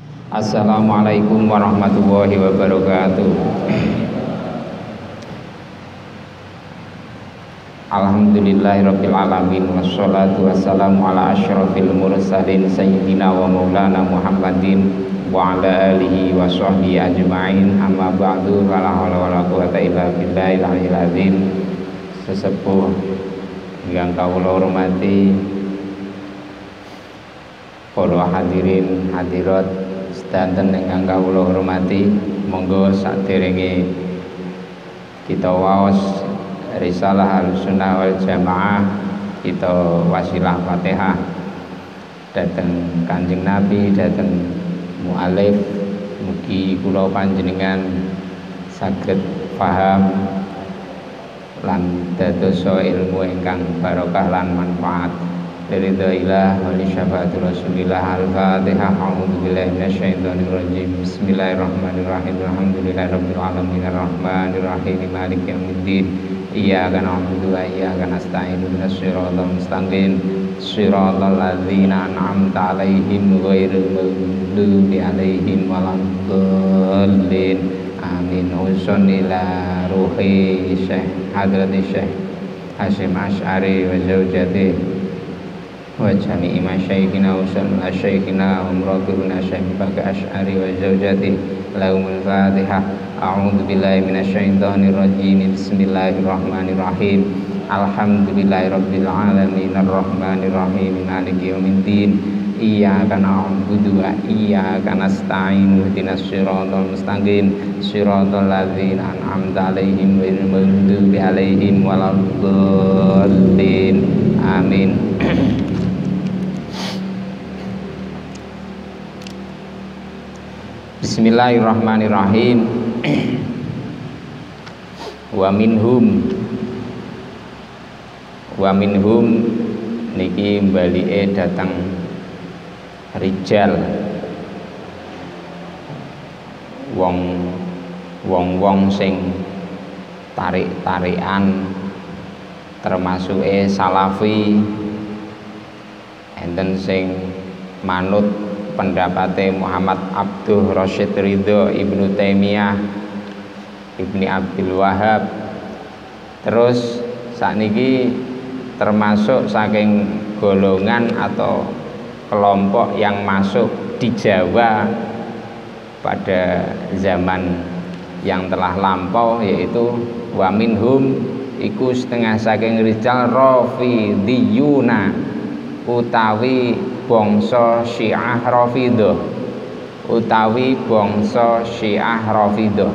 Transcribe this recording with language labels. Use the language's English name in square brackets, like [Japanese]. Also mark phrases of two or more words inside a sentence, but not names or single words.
[Arabic] السلام عليكم ورحمة الله وبركاته. الحمد لله رب العالمين والصلاة والسلام على أشرف المرسلين سيدنا ومولانا محمد وعلى آله وصحبه أجمعين. أما بعد، فلا حول ولا قوة إلا بالله العلي العظيم. [Javanese] Sesepuh ingkang kawula hormati, para hadirin hadirat sedanten ingkang kawula hormati, monggo saderenge kita waos Risalah Ahlussunnah wal Jamaah, kita wasilah Fatihah dateng Kanjeng Nabi, dateng mu'alif. Mugi kula panjenengan saged paham lan dadosa ilmu ingkang barokah lan manfaat. [Arabic] رضا الله ولشفاعة رسول الله. Al-Fatihah. أعوذ بالله من الشيطان الرجيم. بسم الله الرحمن الرحيم. الحمد لله رب العالمين الرحمن الرحيم مالك يوم الدين. إياك نعبد وإياك نستعين. اهدنا الصراط المستقيم. صراط الذين أنعمت عليهم غير المغضوب عليهم ولا الضالين. Amin. أوصل إلى روح الشيخ حضرة الشيخ هاشم أشعري وزوجته وجميع مشايخنا وصلى الله شيخنا ومرادنا الشيخ باقا أشعري وزوجته لهم الفاتحة. أعوذ بالله من الشيطان الرجيم. بسم الله الرحمن الرحيم. الحمد لله رب العالمين الرحمن الرحيم مالك يوم الدين. إياك نعبد وإياك نستعين. اهدنا الصراط المستقيم. صراط الذين أنعمت عليهم غير المغضوب عليهم ولا الضالين. Amin. Bismillahirrahmanirrahim. ومنهم [Javanese] niki balike datang rijal, wong sing tarik-tarikan, termasuk salafi, enten sing manut pendapatnya Muhammad Abduh Rasyid Ridho, Ibnu Taimiyah, Ibni Abdul Wahab. Terus sakniki termasuk saking golongan [Indonesian] atau kelompok yang masuk di Jawa pada zaman yang telah lampau, yaitu [Arabic] ومنهم [Javanese] iku setengah saking [Arabic] رجال رافضيون [Javanese] utawi bangsa Syiah Rafidhah, utawi bangsa Syiah Rafidhah.